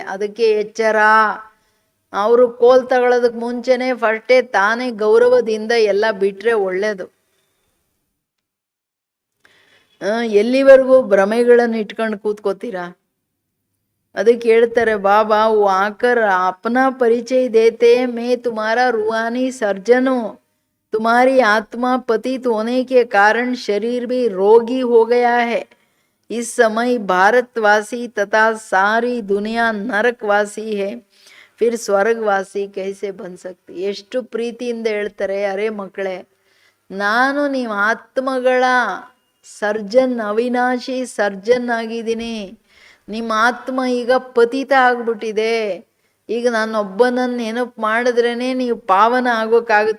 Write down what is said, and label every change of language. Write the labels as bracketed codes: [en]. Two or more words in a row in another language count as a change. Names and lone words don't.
[kn] ಅದಕ್ಕೆ ಎಚ್ಚರ. ಅವರು ಕೋಲ್ ತಗೊಳ್ಳೋದಕ್ಕೆ ಮುಂಚೆನೇ ಫಸ್ಟೇ ತಾನೇ ಗೌರವದಿಂದ ಎಲ್ಲ ಬಿಟ್ಟರೆ ಒಳ್ಳೆಯದು. ಎಲ್ಲಿವರೆಗೂ ಭ್ರಮೆಗಳನ್ನು ಇಟ್ಕೊಂಡು ಕೂತ್ಕೋತೀರಾ? ಅದಕ್ಕೆ ಹೇಳ್ತಾರೆ ಬಾಬಾ, [hi] वो आकर अपना परिचय देते मैं तुम्हारा रूहानी सर्जन हूँ. तुम्हारी आत्मा पतित होने के कारण शरीर भी रोगी हो गया है. इस समय भारतवासी तथा सारी दुनिया नरकवासी है. फिर ಸ್ವರ್ಗವಾಸಿ कैसे बन सकती. [kn] ಎಷ್ಟು ಪ್ರೀತಿಯಿಂದ ಹೇಳ್ತಾರೆ, ಅರೆ ಮಕ್ಕಳೇ, ನಾನು ನೀವು ಆತ್ಮಗಳ ಸರ್ಜನ್, ಅವಿನಾಶಿ ಸರ್ಜನ್ ಆಗಿದ್ದೀನಿ. ನಿಮ್ಮ ಆತ್ಮ ಈಗ ಪತಿತ ಆಗ್ಬಿಟ್ಟಿದೆ. ಈಗ ನಾನೊಬ್ಬನನ್ನು ನೆನಪು ಮಾಡಿದ್ರೇ ನೀವು ಪಾವನ ಆಗೋಕ್ಕಾಗುತ್ತೆ.